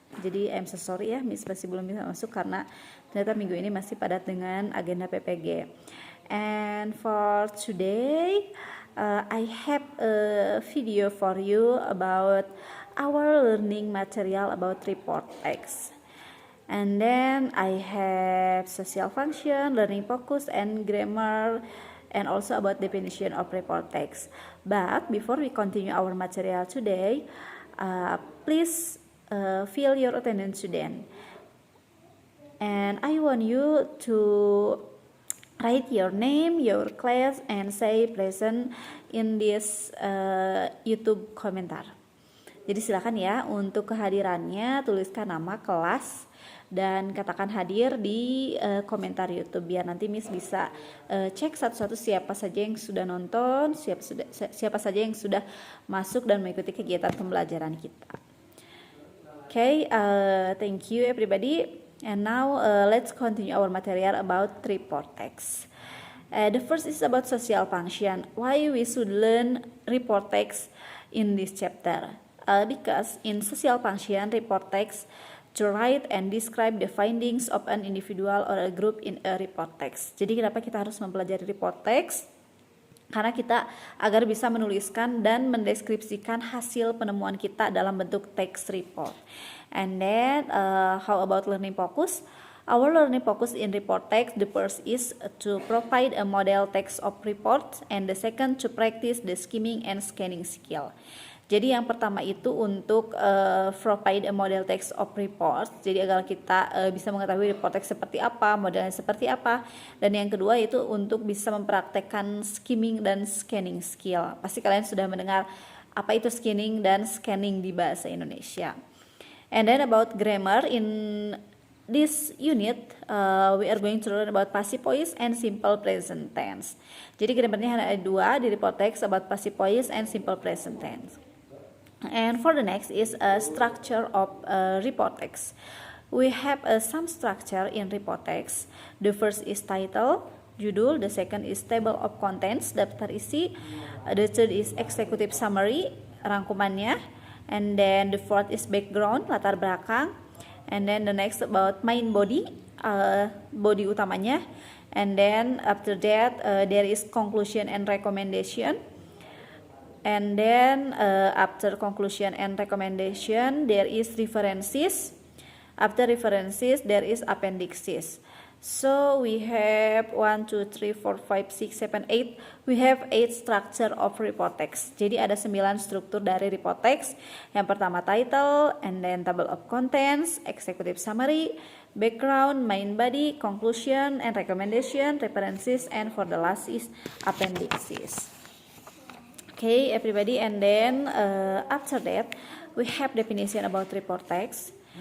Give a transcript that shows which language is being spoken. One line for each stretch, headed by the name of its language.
Indonesian: Jadi
English: I'm so sorry
Indonesian: ya, Miss masih belum bisa masuk karena ternyata minggu ini masih padat dengan agenda PPG.
English: And for today, I have a video for you about our learning material about report text. And then I have social function, learning focus, and grammar, and also about definition of report text. But before we continue our material today, please fill your attendance student. And I want you to write your name, your class, and say present in this YouTube komentar.
Indonesian: Jadi silakan ya untuk kehadirannya tuliskan nama, kelas, dan katakan hadir di komentar YouTube biar nanti Miss bisa cek satu-satu siapa saja yang sudah nonton, siapa saja yang sudah masuk dan mengikuti kegiatan pembelajaran kita.
English: Okay, thank you everybody. And now let's continue our material about report text. The first is about social function. Why we should learn report text in this chapter? Because in social function, report text to write and describe the findings of an individual or a group in a report text.
Indonesian: Jadi kenapa kita harus mempelajari report text? Karena kita agar bisa menuliskan dan mendeskripsikan hasil penemuan kita dalam bentuk text report.
English: And then how about learning focus? Our learning focus in report text, the first is to provide a model text of report, and the second to practice the skimming and scanning skill.
Indonesian: Jadi yang pertama itu untuk
English: provide a model text of report.
Indonesian: Jadi agar kita bisa mengetahui report text seperti apa, modelnya seperti apa. Dan yang kedua itu untuk bisa mempraktekkan skimming dan scanning skill. Pasti kalian sudah mendengar apa itu skimming dan scanning di bahasa Indonesia.
English: And then about grammar, in this unit we are going to learn about passive voice and simple present tense.
Indonesian: Jadi grammarnya ada dua di
English: report text, about passive voice and simple present tense. And for the next is a structure of report text. We have some structure in report text. The first is title,
Indonesian: judul.
English: The second is table of contents,
Indonesian: daftar isi.
English: The third is executive summary,
Indonesian: rangkumannya.
English: And then the fourth is background,
Indonesian: latar belakang.
English: And then the next about main body,
Indonesian: body utamanya.
English: And then after that there is conclusion and recommendation. And then after conclusion and recommendation there is references. After references there is appendixes. So we have 1, 2, 3, 4, 5, 6, 7, 8. We have 8 structure of report text.
Indonesian: Jadi ada 9 struktur dari report text. Yang pertama
English: title, and then table of contents, executive summary, background, main body, conclusion and recommendation, references, and for the last is appendixes. Okay, everybody, and then after that we have definition about report text.